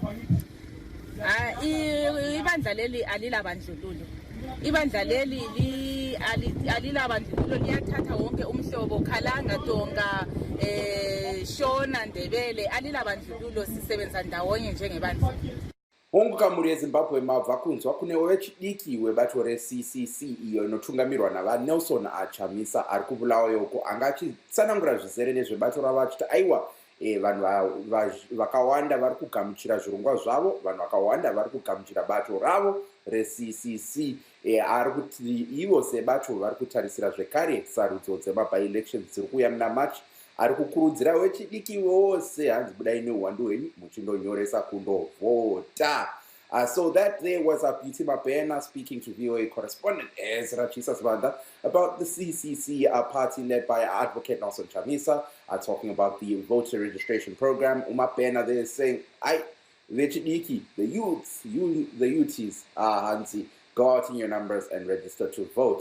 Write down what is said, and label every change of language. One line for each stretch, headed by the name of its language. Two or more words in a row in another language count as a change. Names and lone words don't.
North Ndebele: Ibandla leli alilabandlululo, ibandla leli alilabandlululo, liyathatha wonke umhlobo, Khalanga, Tonga, Shona, Ndebele, alilabandlululo, sisebenza ndawonye njengebandla.
Shona: Ongukamuri yeZimbabwe mabva kunzwa kune wechidiki webato re-CCC iyo inotungamirwa naVanelson Chamisa ari kubulawayo uko anga achitsanangura zvizere nezvebato ravo achiti aiwa vanhu vakawanda vari kugamuchira zvirongwa zvavo, vanhu vakawanda vari kugamuchira bato ravo re-CCC. Ari kuti ivo sebato vari kutarisira zvekare sarudzo dzema-by-elections dziri kuuya muna March. Ari kukurudzira wechidiki wose hanzi budai neuwandu hwenyu muchindonyoresa kundovhota.
English: So that there was a Beauty Mabena speaking to VOA correspondent Ezra Chisasbanda about the CCC party led by Advocate Nelson Chamisa, talking about the voter registration program. Mabena there is saying, wechidiki, the youths, Hansi, go out in your numbers and register to vote.